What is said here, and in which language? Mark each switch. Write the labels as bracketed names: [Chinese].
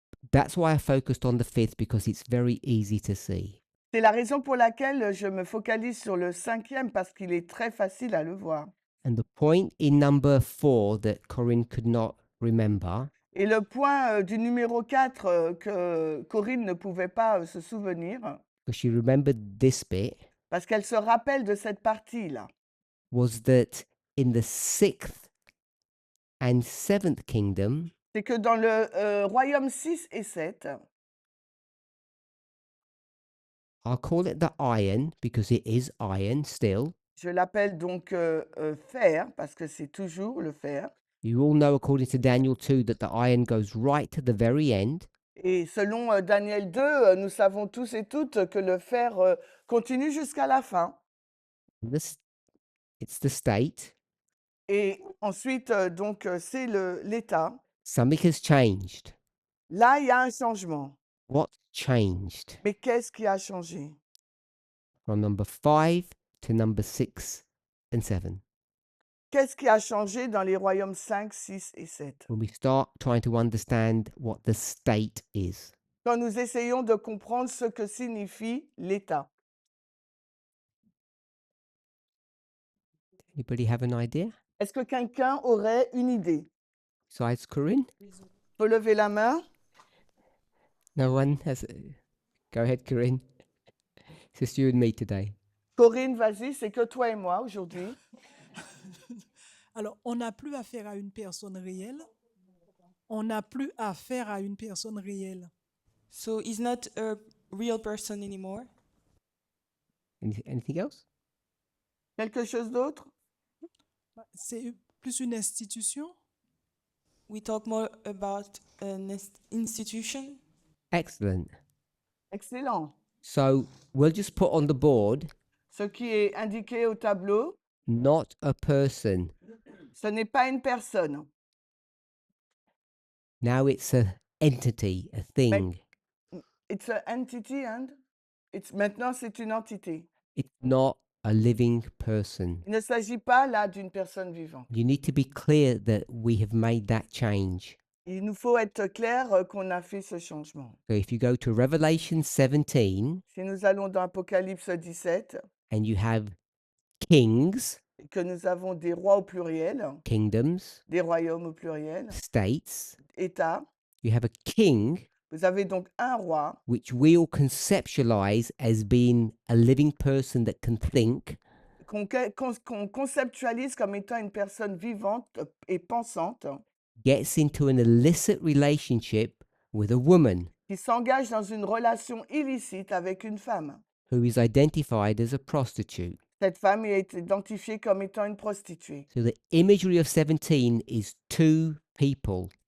[English] That's why I focused on the 5th, because it's very easy to see. [French] C'est la raison pour laquelle je me focalise sur le 5e parce qu'il est très facile à le voir. [English] And the point in number 4 that Corinne could not remember [French] Et le point du numéro 4 que Corinne ne pouvait pas se souvenir, [English] because she remembered this bit, [French] parce qu'elle se rappelle de cette partie-là, [English] was that in the 6th and 7th kingdom, [French] c'est que dans le royaume 6 et 7, [English] I'll call it the iron because it is iron still. [French] je l'appelle donc fer, parce que c'est toujours le fer. [English] You all know, according to Daniel 2, that the iron goes right to the very end. [French] Et selon Daniel 2, nous savons tous et toutes que le fer continue jusqu'à la fin. [English] It's the state. [French] Et ensuite, donc, c'est l'État. [English] Something has changed. [French] Là, il y a un changement. [English] What changed [French] Mais qu'est-ce qui a changé? [English] from number 5 to number 6 and 7? [French] Qu'est-ce qui a changé dans les royaumes 5, 6 et 7? [English] When we start trying to understand what the state is. [French] Quand nous essayons de comprendre ce que signifie l'État. [English] Anybody have an idea? [French] Est-ce que quelqu'un aurait une idée? [English] Besides Corinne? [French] Peut lever la main? [English] No one has. Go ahead, Corinne. It's just you and me today. [French] Corinne, vas-y, c'est que toi et moi aujourd'hui. Alors, on n'a plus affaire à une personne réelle. On n'a plus affaire à une personne réelle. [English] So he's not a real person anymore. Anything else? [French] Quelque chose d'autre? C'est plus une institution. [English] We talk more about an institution. Excellent. [French] Excellent. [English] So we'll just put on the board, [French] Ce qui est indiqué au tableau, [English] not a person. [French] ce n'est pas une personne. [English] Now it's a entity, a thing. It's an entity and [French] maintenant c'est une entité. [English] It's not a living person. [French] Il ne s'agit pas là d'une personne vivante. [English] You need to be clear that we have made that change. [French] Il nous faut être clair qu'on a fait ce changement. [English] So if you go to Revelation 17 [French] Si nous allons dans Apocalypse 17 [English] and you have kings, [French] et que nous avons des rois au pluriel, [English] kingdoms, [French] des royaumes au pluriel, [English] states, [French] États, [English] you have a king [French] vous avez donc un roi [English] which we all conceptualize as being a living person that can think, [French] qu'on conceptualise comme étant une personne vivante et pensante, [English] gets into an illicit relationship with a woman [French] qui s'engage dans une relation illicite avec une femme. [English] who is identified as a prostitute. [French] Cette femme est identifiée comme étant une prostituée. [English] So the imagery of 17 is two people.